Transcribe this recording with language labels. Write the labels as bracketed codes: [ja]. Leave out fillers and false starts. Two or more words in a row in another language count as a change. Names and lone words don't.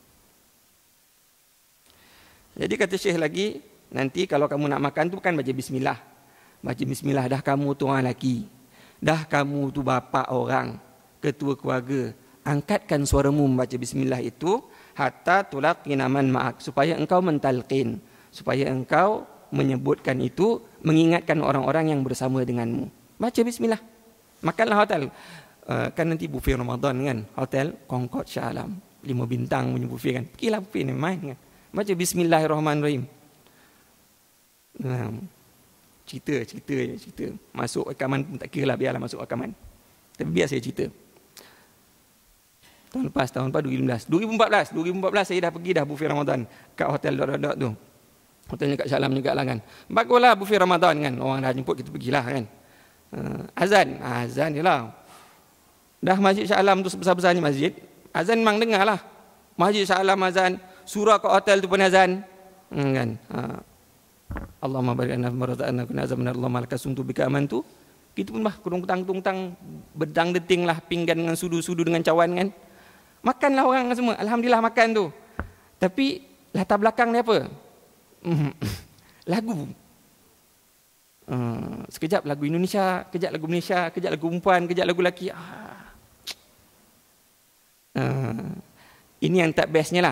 [ms] Jadi kata Syekh lagi, nanti kalau kamu nak makan tu bukan baca bismillah. Baca bismillah, dah kamu tu orang lelaki, dah kamu tu bapa orang, ketua keluarga, angkatkan suaramu membaca bismillah itu [ar] حتى تلقن من معك, [ms] supaya engkau mentalqin, supaya engkau menyebutkan itu, mengingatkan orang-orang yang bersama denganmu. Baca bismillah. Makanlah hotel. Kan nanti buffet Ramadan kan, hotel Concord Shah Alam, 5 bintang punya buffet kan. Pergilah buffet ni, main kan. Baca bismillahirrahmanirrahim. Cerita. Masuk rekaman pun tak kira lah, biarlah masuk rekaman. Tapi biar saya cerita. Tahun lepas 2014 saya dah pergi dah buffet Ramadan kat hotel dot tu. Hotelnya kat Shah Alam juga lah kan. Baguslah buffet Ramadan kan. Orang dah jemput, kita pergilah kan. Azan je lah. Dah masjid Shah Alam tu sebesar-besarnya masjid, azan memang dengar lah. Masjid Shah Alam azan, surah kat hotel tu pun azan. Kan? [ar] اللهم بارك لنا فيما رزقتنا كنا عذابنا اللهم لك صمت بك آمنت. [ms] Kita pun bah kutang-kutang bedang deting lah, pinggan dengan sudu-sudu dengan cawan kan. Makanlah orang semua. Alhamdulillah makan tu. Tapi latar belakang ni apa? Lagu. Sekejap lagu Indonesia, kejap lagu Malaysia, kejap lagu perempuan, kejap lagu lelaki. Ini yang tak bestnya lah.